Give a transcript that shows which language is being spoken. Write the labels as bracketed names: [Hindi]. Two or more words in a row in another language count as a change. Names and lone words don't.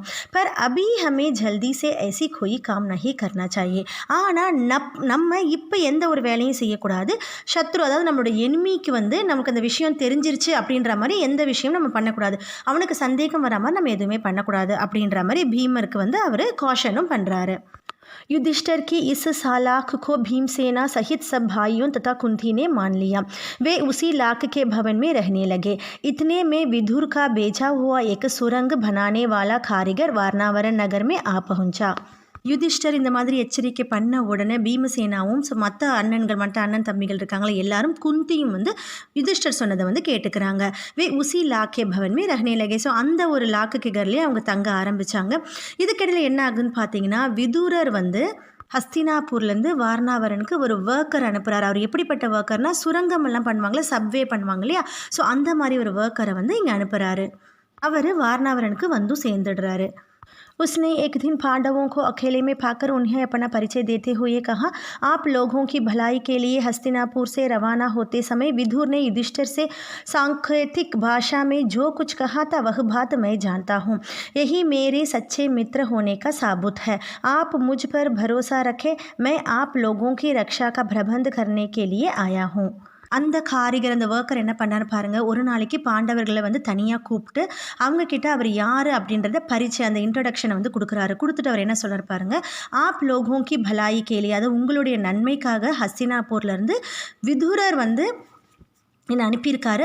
[Hindi] पर अभी हमे जल्दी से ऐसी कोई काम नहीं करना चाहिए. [Tamil] ஆனால் நம்ம இப்போ எந்த ஒரு வேலையும் செய்யக்கூடாது. சத்ரு அதாவது நம்மளோட எனிமிக்கு நமக்கு அந்த விஷயம் தெரிஞ்சிருச்சு அப்படின்ற மாதிரி எந்த விஷயம் நம்ம பண்ணக்கூடாது. அவனுக்கு சந்தேகம் வர மாதிரி நம்ம எதுவுமே பண்ணக்கூடாது அப்படின்ற மாதிரி பீமருக்கு அவர் காஷனும் பண்ணுறாரு. [Hindi] युधिष्ठिर की इस सालाख को भीमसेना सहित सब भाइयों तथा कुंती ने मान लिया. वे उसी लाख के भवन में रहने लगे. इतने में विदुर का भेजा हुआ एक सुरंग बनाने वाला कारीगर वारनावरण नगर में आ पहुंचा. [Tamil] யுதிஷ்டர் இந்த மாதிரி எச்சரிக்கை பண்ண உடனே பீமசேனாவும் மற்ற அண்ணன் தம்பிகள் இருக்காங்களே எல்லாரும் குந்தியும் வந்து யுதிஷ்டர் சொன்னதை வந்து கேட்டுக்கிறாங்க. [Hindi] वे उसी लाख के भवन में रहने लगे. [Tamil] ஸோ அந்த ஒரு லாக்கு கர்லேயே அவங்க தங்க ஆரம்பித்தாங்க. இதுக்கிடையில் என்ன ஆகுதுன்னு பார்த்தீங்கன்னா, விதுரர் வந்து ஹஸ்தினாப்பூர்லேருந்து வாரணாவரனுக்கு ஒரு ஒர்க்கர் அனுப்புகிறார். அவர் எப்படிப்பட்ட ஒர்க்கர்னால் சுரங்கமெல்லாம் பண்ணுவாங்களே, சப்வே பண்ணுவாங்க இல்லையா, ஸோ அந்த மாதிரி ஒரு ஒர்க்கரை வந்து இங்கே அனுப்புகிறாரு. அவர் வாரணாவரனுக்கு வந்து சேர்ந்துடுறாரு. [Hindi] उसने एक दिन पांडवों को अकेले में पाकर उन्हें अपना परिचय देते हुए कहा, आप लोगों की भलाई के लिए हस्तिनापुर से रवाना होते समय विदुर ने युधिष्ठिर से सांकेतिक भाषा में जो कुछ कहा था वह बात मैं जानता हूँ. यही मेरे सच्चे मित्र होने का साबुत है. आप मुझ पर भरोसा रखें. मैं आप लोगों की रक्षा का प्रबंध करने के लिए आया हूँ. [Tamil] அந்த காரிகர் அந்த ஒர்க்கர் என்ன பண்ணாரு பாருங்கள், ஒரு நாளைக்கு பாண்டவர்களை வந்து தனியாக கூப்பிட்டு அவங்கக்கிட்ட அவர் யார் அப்படின்றத பரிச்சை அந்த இன்ட்ரடக்ஷனை வந்து கொடுக்குறாரு. கொடுத்துட்டு அவர் என்ன சொல்கிறார் பாருங்கள், [Hindi] आप लोगों की भलाई के लिए, [Tamil] அது உங்களுடைய நன்மைக்காக ஹஸ்தினாப்பூர்லேருந்து விதுரர் வந்து என்னை அனுப்பியிருக்காரு.